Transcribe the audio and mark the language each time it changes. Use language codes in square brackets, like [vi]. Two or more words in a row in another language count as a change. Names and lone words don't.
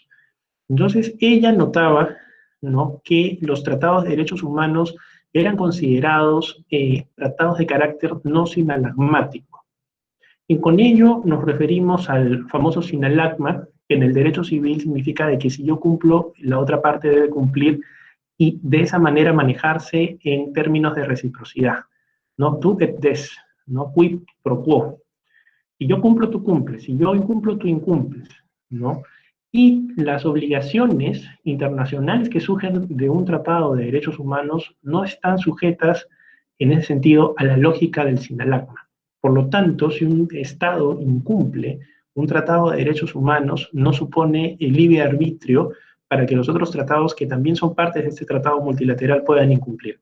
[es] Entonces, ella notaba, ¿no?, que los tratados de derechos humanos eran considerados tratados de carácter no sinalagmático. Y con ello nos referimos al famoso sinalagma, que en el derecho civil significa de que si yo cumplo, la otra parte debe cumplir, y de esa manera manejarse en términos de reciprocidad, ¿no? [la] Tu et des, ¿no? Quid pro quo. [es] Si yo cumplo, tú cumples. Si yo incumplo, tú incumples, ¿no? Y las obligaciones internacionales que surgen de un tratado de derechos humanos no están sujetas, en ese sentido, a la lógica del sinalagma. Por lo tanto, si un Estado incumple un tratado de derechos humanos, no supone el libre arbitrio para que los otros tratados, que también son partes de este tratado multilateral, puedan incumplir.